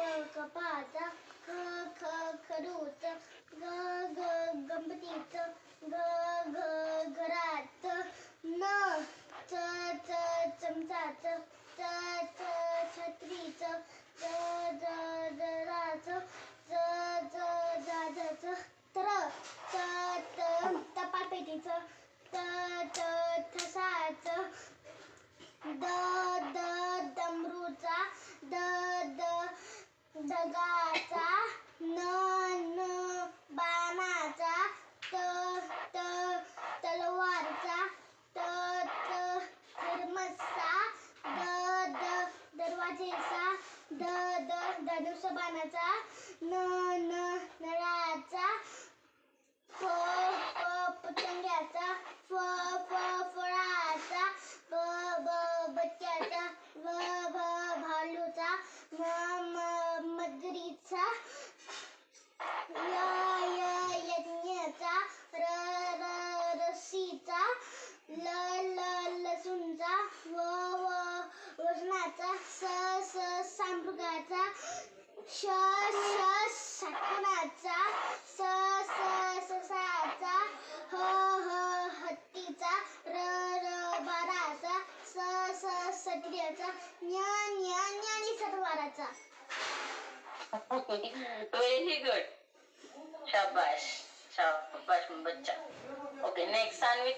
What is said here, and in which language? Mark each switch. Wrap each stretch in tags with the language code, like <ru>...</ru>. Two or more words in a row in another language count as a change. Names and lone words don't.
<mr>कपाळाचा, ख ख खडूच, ग ग गणपतीचं, घ घ घरात, न च च चमचाचं, च च छत्रीचं, ज ज जराचं, ज ज जाजचं, त्र त त टपालपेटीचं, त त ठसाचं, द द डमरूचा, द द डगाचा, न न बाणाचा, त त तलवारचा, त त थर्मसचा, द द दरवाजेचा, द द धनुष्यबाणाचा, न न नळाचा, फ फ पतंगाचा, फ फ फळाचा, ब ब बच्चाचा, भ भ भालूचा, म म मगरीचा, य य यज्ञाचा, र र रशीचा, ल ल लसूणचा, व व वजनाचा, स स सांभृगाचा, श श षटकोनाचा, स स ससाचा, ह ह हत्तीचा, र र बाराचा, स स सत्र्याचा, ज्ञ ज्ञ ज्ञानेश्वराचा.</mr> <en>Very good. Shabash.</en> <hi>शाबाश, बच्चा.</hi> <en>Okay, next Sanvi.</en>